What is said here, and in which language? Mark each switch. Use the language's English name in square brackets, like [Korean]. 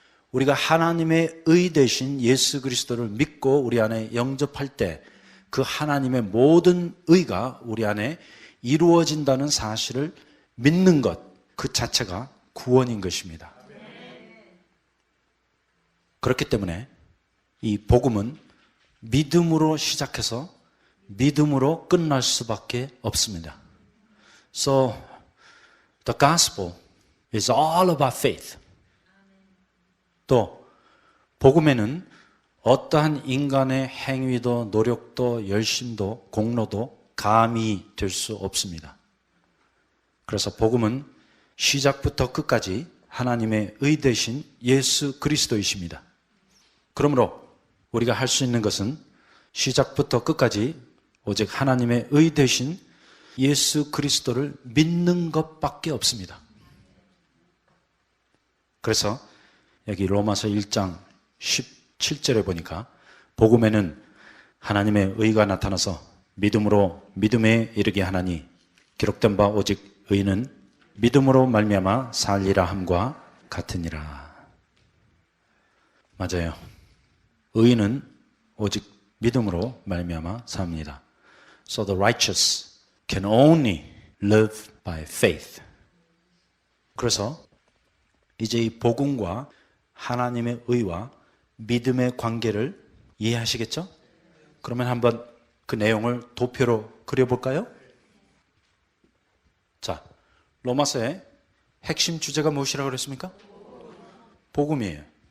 [Korean] 우리가 하나님의 의 되신 예수 그리스도를 믿고 우리 안에 영접할 때 그 하나님의 모든 의가 우리 안에 이루어진다는 사실을 믿는 것, 그 자체가 구원인 것입니다. 그렇기 때문에 이 복음은 믿음으로 시작해서 믿음으로 끝날 수밖에 없습니다. [English] So the gospel is all about faith. [Korean] 또 복음에는 어떠한 인간의 행위도 노력도 열심도 공로도 감히 될 수 없습니다. 그래서 복음은 시작부터 끝까지 하나님의 의 되신 예수 그리스도이십니다. 그러므로 우리가 할 수 있는 것은 시작부터 끝까지 오직 하나님의 의 되신 예수 그리스도를 믿는 것밖에 없습니다. 그래서 여기 로마서 1장 17절에 보니까 복음에는 하나님의 의가 나타나서 믿음으로 믿음에 이르게 하나니 기록된 바 오직 의는 믿음으로 말미암아 살리라 함과 같으니라. 맞아요. 의는 오직 믿음으로 말미암아 삽니다. [English] So the righteous can only live by faith. [Korean] 그래서 이제 이 복음과 하나님의 의와 믿음의 관계를 이해하시겠죠? 그러면 한번 그 내용을 도표로 그려볼까요? 자, 로마서의 핵심 주제가 무엇이라고 그랬습니까? 복음이에요.